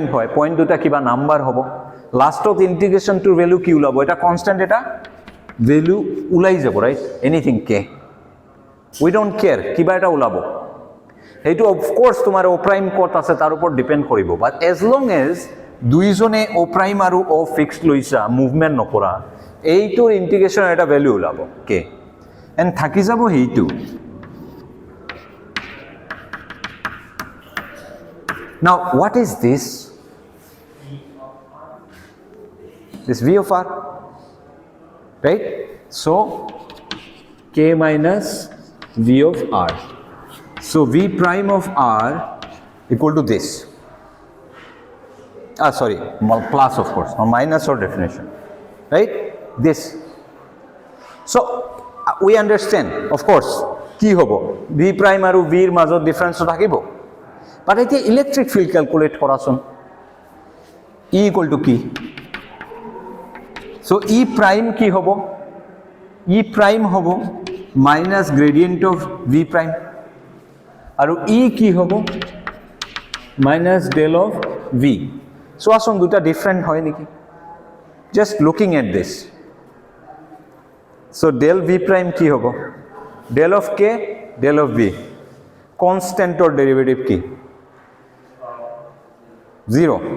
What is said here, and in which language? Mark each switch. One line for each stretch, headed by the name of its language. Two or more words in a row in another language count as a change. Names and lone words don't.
Assamese: হয় পইণ্ট দুটা কিবা নাম্বাৰ হ'ব লাষ্টত ইণ্টিগ্ৰেশ্যনটোৰ ভেলু কি ওলাব এটা কনষ্টেণ্ট এটা ভেলু ওলাই যাব
English: right anything k we don't care
Assamese: কিবা এটা ওলাব সেইটো অফক'ৰ্ছ তোমাৰ অ' প্ৰাইম ক'ত আছে তাৰ ওপৰত ডিপেণ্ড কৰিব
English: but as long as
Assamese: দুইজনে অ' প্ৰাইম আৰু অ' ফিক্সড লৈছা মুভমেণ্ট নকৰা এইটোৰ ইণ্টিগ্ৰেশ্যনৰ এটা ভেলু ওলাব কে এণ্ড থাকি যাব সেইটো
English: now what is this v of r right so k minus v of r so v prime of r equal to this sorry plus of course or minus or definition right this so we understand of course
Assamese: কি হ'ব
English: v prime aru v er major difference thakibo but ete electric field calculate korason e equal to ki so e prime
Assamese: কি হ'ব
English: e prime হ'ব minus gradient of v prime
Assamese: আৰু e কি হ'ব
English: minus del of v.
Assamese: চোৱাচোন দুটা ডিফাৰেণ্ট হয় নেকি?
English: just looking at this. so del v prime
Assamese: কি হ'ব?
English: del of k, del of v.
Assamese: কনষ্টেণ্টৰ ডেৰিভেটিভ কি? 0.